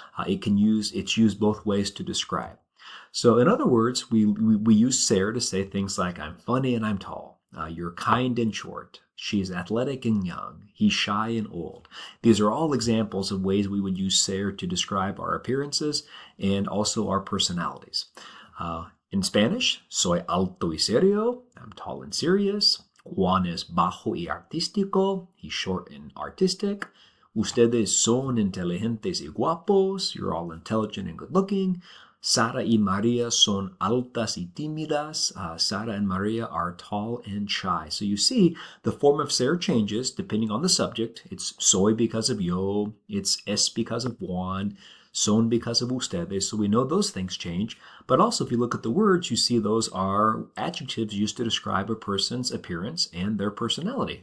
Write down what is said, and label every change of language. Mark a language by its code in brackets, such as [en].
[en] It's used both ways to describe. So in other words, we use ser to say things like, I'm funny and I'm tall. You're kind and short. She's athletic and young. He's shy and old. These are all examples of ways we would use ser to describe our appearances and also our personalities. In Spanish, [es] soy alto y serio. [en] I'm tall and serious. [es] Juan es bajo y artístico. [en] He's short and artistic. [es] Ustedes son inteligentes y guapos. [en] You're all intelligent and good looking. [es] Sara y Maria son altas y tímidas. [en] Sara and Maria are tall and shy. So you see the form of ser changes depending on the subject. It's soy because of yo. It's es because of Juan. Son because of ustedes. So we know those things change. But also if you look at the words, you see those are adjectives used to describe a person's appearance and their personality.